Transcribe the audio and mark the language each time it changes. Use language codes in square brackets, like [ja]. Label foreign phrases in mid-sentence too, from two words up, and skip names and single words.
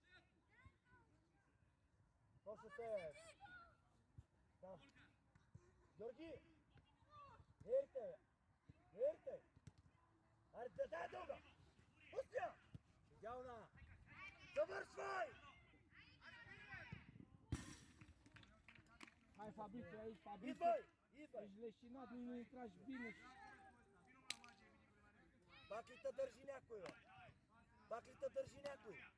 [bg] Точно те! Да. Георги! Верите! Аре, дай дълга! Пустя! Идеална! Завършвай! [ro] Hai, Fabrizio, aici, Fabrizio! [bg] Идвай! [ro] Ești leșinat, nu intrași bine. [bg] Пак ли те държи някой, бе? Пак ли те държи някой?